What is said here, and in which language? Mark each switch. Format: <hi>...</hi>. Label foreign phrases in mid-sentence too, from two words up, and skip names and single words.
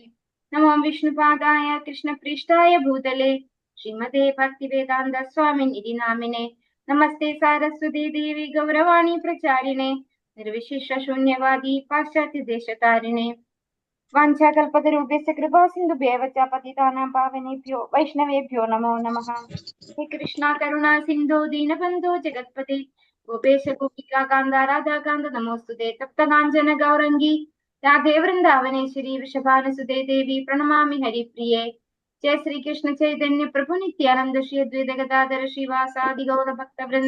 <sa>नमो विष्णुपादाय कृष्णप्रेष्ठाय भूतले श्रीमते भक्तिवेदान्त स्वामिन् इति नामिने नमस्ते सारस्वती देवि गौरवाणि प्रचारिणे निर्विशेष शून्यवादि पाश्चात्य देशतारिणे. वाञ्चाकल्पतरूपेस्य कृपा सिन्धुभ्येव च पतितानां पावनेभ्यो वैष्णवेभ्यो नमो नमः. हे कृष्ण करुणा सिन्धो दीनबन्धो जगत्पति गोपेश गोपिका कान्त राधाकान्त नमोस्तुते. तप्तकाञ्चन गौरंगि राधे वृन्दावनेश्वरि वृषभानुसुते देवि प्रणमामि हरिप्रिये. जय श्रीकृष्ण चैतन्य प्रभु नित्यानन्द श्री अद्वैत गदाधर श्रीवासादि गौर भक्त वृन्द.</sa>